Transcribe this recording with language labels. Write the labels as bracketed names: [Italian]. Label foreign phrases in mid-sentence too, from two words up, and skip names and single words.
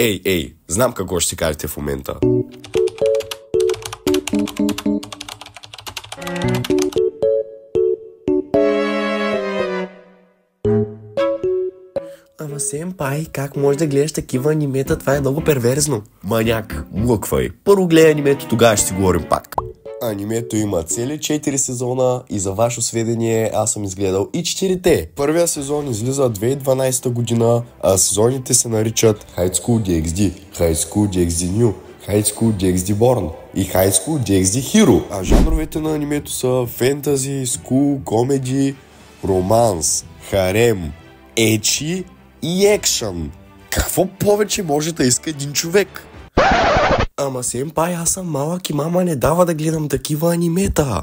[Bulgarian] Ей, знам какво ще си кажете в момента. Ама сенпай, как можеш да гледаш такива анимета? Това е много перверзно. Маняк, лъквай. Първо гледай анимето, тогава ще си говорим пак. Анимето има цели 4 сезона и за ваше сведение аз съм изгледал и 4-те. Първия сезон излиза 2012 година, а сезоните се наричат High School DxD, High School DxD New, High School DxD Born и High School DxD Hero. А жанровете на анимето са фентази, скул, комеди, романс, харем, ечи и екшън. Какво повече може да иска един човек? Ама сенпай, аз съм малък и мама не дава да гледам такива анимета.